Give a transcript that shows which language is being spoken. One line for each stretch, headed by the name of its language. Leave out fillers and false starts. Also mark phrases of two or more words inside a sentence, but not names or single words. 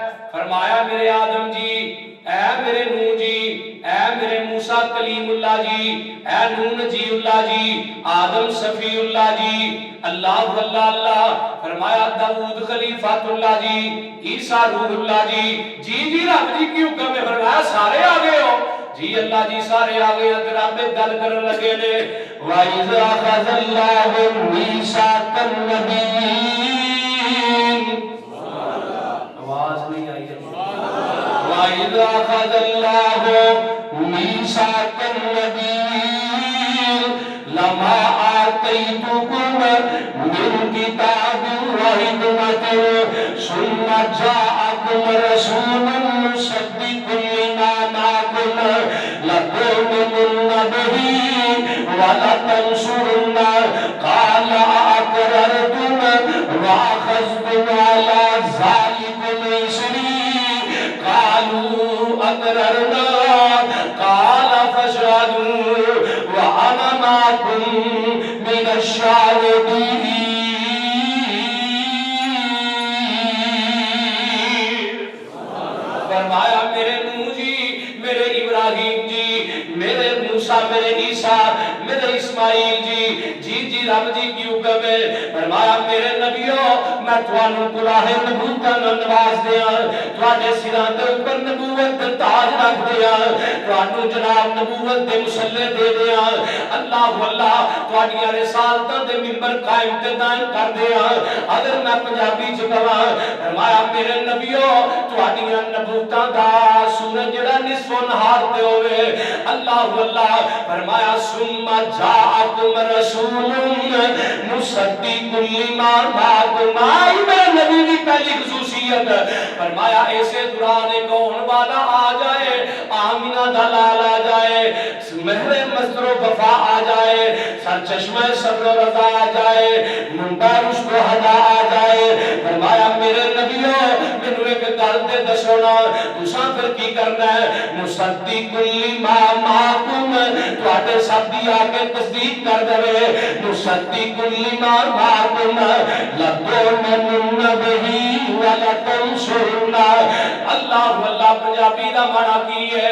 Punjabi: فرمایا میرے آدم جی، اے میرے نوح جی، اے میرے موسیٰ کلیم اللہ جی، اے نوح نجی اللہ جی، آدم صفی اللہ جی، اللہ اللہ اللہ. فرمایا داؤد خلیفۃ اللہ جی، عیسیٰ روح اللہ جی. جی جی رب جی کی حکم ہے. فرمایا سارے آ گئے ہو؟ جی اللہ جی سارے آ گئے. تے رب گل کرن لگے نے
Arabic: وَإِذْ أَخَذَ اللَّهُ مِيثَاقَ النَّبِيِّينَ.
Punjabi: آواز نہیں آئی ہے.
Arabic: وَإِذْ أَخَذَ اللَّهُ مِيثَاقَ النَّبِيِّينَ لَمَا آتَيْتُكُم مِّن كِتَابٍ وَحِكْمَةٍ ثُمَّ جَاءَكُمْ رَسُولٌ مُّصَدِّقٌ لِّمَا مَعَكُمْ لَتُؤْمِنُنَّ بِهِ وَلَتَنصُرُنَّهُ قَالَ أَأَقْرَرْتُمْ وَأَخَذْتُمْ عَلَىٰ ذَٰلِكُمْ قالوا اقررنا قال فاشهدوا وانا معكم من الشاهدين.
Punjabi: فرمایا میرے نوح جی، میرے ابراہیم جی، میرے موسیٰ، میرے عیسیٰ، میرے اسماعیل جی رب جی کی حکم ہے. فرمایا میرے نبیوں میں تھانوں کلاه نبوت نواز دیاں، تواڈے سراں دے اوپر نبوت دا تاج رکھ دیاں، تانوں جناب نبوت دے مسلے دے دیاں. اللہ اللہ تواڈیاں رسالتاں دے منبر قائم تے دائم کر دیاں. اگر میں پنجابی چ کہاں، فرمایا میرے نبیوں تواڈیاں نبوتاں دا سورج جڑا نصف نہار تے ہوے. اللہ اللہ فرمایا
Arabic: ثم جاءکم رسول مصدق لما معکم.
Punjabi: میرے نبی کی پہلی خصوصیت فرمایا ایسے دوران کون والا آ جائے، آمینہ دا لال آ جائے، مہر مصدر و وفا آ جائے، سر چشمہ صبر و رضا آ جائے، منبع رشد و ہدا آ جائے. فرمایا میرے نبیوں مینوں ایک گل تے دسو نا، تساں پھر کی کرنا ہے؟
Arabic: مصدق لما معکم،
Punjabi: تواڈے سب دی آ کے تصدیق کر دے.
Arabic: مصدق لما معکم لتؤمنن بہ ولتنصرنہ.
Punjabi: اللہ اللہ پنجابی دا معنی کی ہے؟